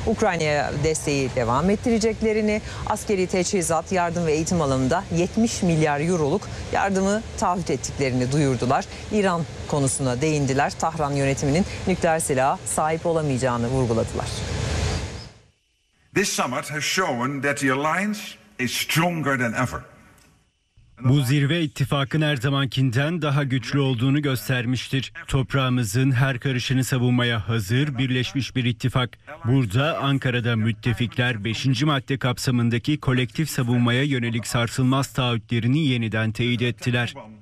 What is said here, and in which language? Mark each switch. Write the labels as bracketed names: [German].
[Turkish] Ukrayna'ya desteği devam ettireceklerini, askeri teçhizat, yardım ve eğitim alanında 70 milyar euroluk yardımı taahhüt ettiklerini duyurdular. İran konusuna değindiler. Tahran yönetiminin nükleer silaha sahip olamayacağını vurguladılar. [English] This summit has shown that the alliance is stronger than ever. [Turkish] Bu zirve ittifakın her zamankinden daha güçlü olduğunu göstermiştir. Toprağımızın her karışını savunmaya hazır, birleşmiş bir ittifak. Burada Ankara'da müttefikler 5. madde kapsamındaki kolektif savunmaya yönelik sarsılmaz taahhütlerini yeniden teyit ettiler.